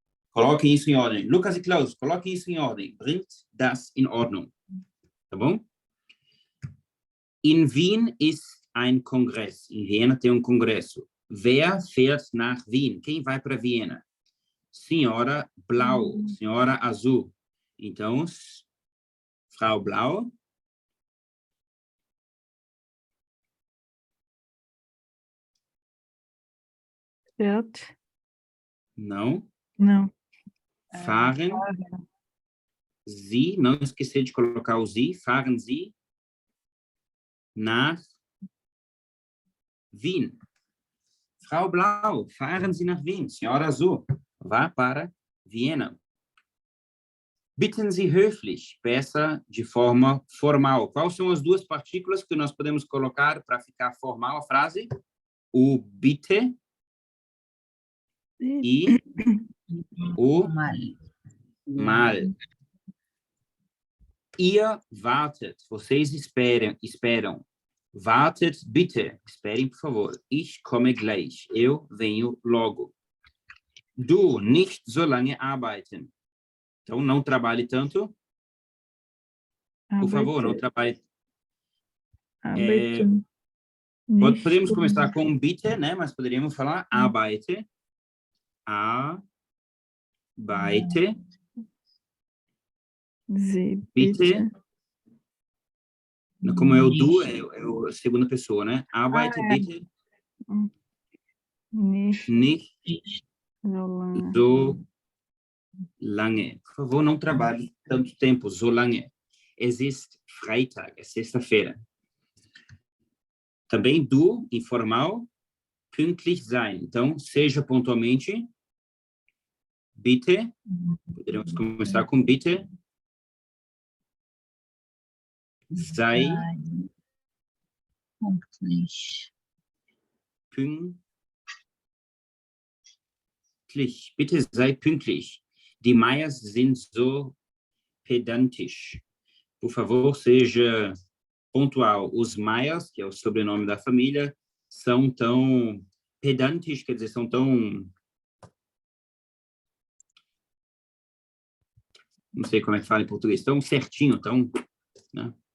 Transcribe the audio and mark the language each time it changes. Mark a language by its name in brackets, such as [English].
[Portuguese] Coloquem isso em ordem. Lucas e Klaus, coloquem isso em ordem. [German] Bringt das in Ordnung. [Portuguese] Tá bom? [German] In Wien ist ein Kongress. [Portuguese] Em Viena tem um congresso. [German] Wer fährt nach Wien? [Portuguese] Quem vai para Viena? Senhora Blau, senhora azul. Então, Frau Blau. [German] Fährt. [Portuguese] Não. Não. [German] Fahren. [Portuguese] Sie, não esquecer de colocar o Sie. [German] Fahren Sie nach Wien. Frau Blau, fahren Sie nach Wien. [Portuguese] Senhora Azul, vá para Viena. [German] Bitten Sie höflich, [Portuguese] peça de forma formal. Quais são as duas partículas que nós podemos colocar para ficar formal a frase? O bitte e o mal. [German] Ihr wartet, [Portuguese] vocês esperam. [German] Wartet bitte. [Portuguese] Esperem, por favor. [German] Ich komme gleich. [Portuguese] Eu venho logo. [German] Du, nicht so lange arbeiten. [Portuguese] Então, não trabalhe tanto. Por favor, não trabalhe. [German] Arbeite. [Portuguese] Podemos começar com bitte, né? Mas poderíamos falar [German] arbeite. Arbeite. Sie Bitte. [Portuguese] Como é o du, é a segunda pessoa, né? [German] Arbeite bitte Nicht nicht so lange. so lange. [Portuguese] Por favor, não trabalhe tanto tempo, [German] so lange. Es ist Freitag, [Portuguese] é sexta-feira. Também du, informal, [German] pünktlich sein. [Portuguese] Então, seja pontualmente. [German] Bitte. [Portuguese] Poderíamos começar com bitte. [German] Sei Pünktlich. pünktlich. Bitte sei pünktlich. Die Meyers sind so pedantisch. [Portuguese] Por favor, seja pontual. Os Meyers, que é o sobrenome da família, são tão pedantes, quer dizer, são tão... Não sei como é que fala em português. Tão certinho, tão... Né?